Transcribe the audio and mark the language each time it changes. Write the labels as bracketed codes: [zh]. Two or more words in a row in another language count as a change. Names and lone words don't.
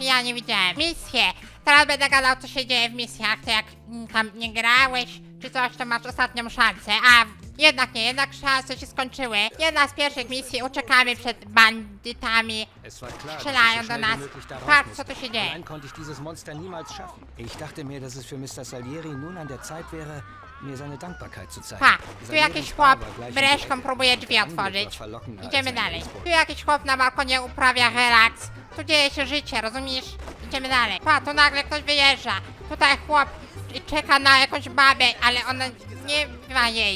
[pl] Ja nie widziałem. Misje. Teraz będę gadał co się dzieje w misjach, to jak tam nie grałeś czy coś, to masz ostatnią szansę. A jednak nie, jednak szanse się skończyły. Jedna z pierwszych misji, uciekamy przed bandytami. Strzelają do nas. Patrz co tu się dzieje. [de] Allein konnte ich dieses Monster niemals schaffen. Ich dachte mir, dass es für Mr. Salieri nun an der Zeit wäre, mir seine Dankbarkeit zu zeigen. [pl] Pa, tu jakiś chłop breszką próbuje drzwi otworzyć. Idziemy dalej. Tu jakiś chłop na balkonie uprawia relaks. Tu dzieje się życie, rozumiesz? Idziemy dalej. Pa, tu nagle ktoś wyjeżdża. Tutaj chłop czeka na jakąś babę, ale ona nie ma jej.